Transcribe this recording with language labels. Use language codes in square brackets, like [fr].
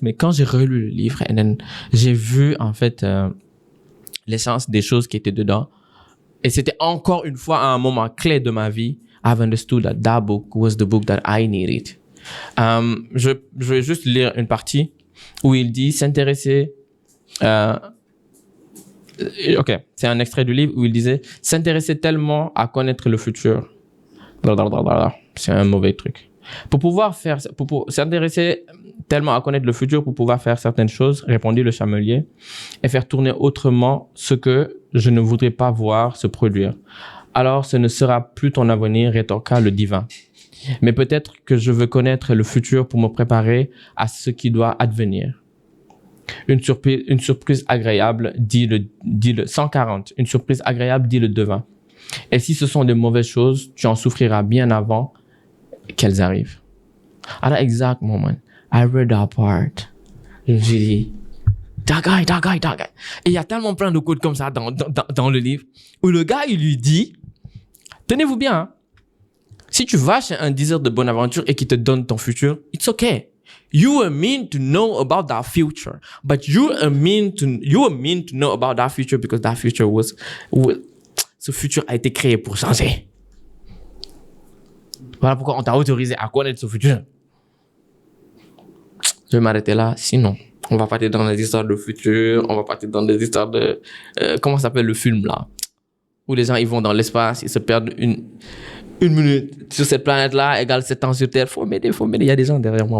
[fr] Mais quand j'ai relu le livre, et j'ai vu, en fait, l'essence des choses qui étaient dedans, Et c'était encore une fois un moment clé de ma vie. [en] I've understood that that book was the book that I needed. [fr] Je vais juste lire une partie où il dit s'intéresser. Ok, c'est un extrait du livre où il disait s'intéresser tellement à connaître le futur. Blablabla. C'est un mauvais truc. Pour s'intéresser tellement à connaître le futur pour pouvoir faire certaines choses, répondit le chamelier, et faire tourner autrement ce que je ne voudrais pas voir se produire. Alors ce ne sera plus ton avenir, rétorqua le divin. Mais peut-être que je veux connaître le futur pour me préparer à ce qui doit advenir. Une surprise agréable, dit le 140. Une surprise agréable, dit le devin. Et si ce sont de mauvaises choses, tu en souffriras bien avant qu'elles arrivent. [en] À that exact moment, I read that part. [fr] Je me suis dit, [en] that guy. [fr] Et il y a tellement plein de codes comme ça dans le livre, où le gars, il lui dit, tenez-vous bien, hein, si tu vas chez un diseur de bonne aventure et qu'il te donne ton futur, [en] it's okay. You were meant to know about that future, but you were meant to know about that future because that future [fr] ce futur a été créé pour changer. Voilà pourquoi on t'a autorisé à connaître ce futur. Je vais m'arrêter là, sinon on va partir dans des histoires de futur, on va partir dans des histoires de comment s'appelle le film là, où les gens ils vont dans l'espace, ils se perdent une minute sur cette planète-là égale 7 ans sur Terre. Faut m'aider. Il y a des gens derrière moi.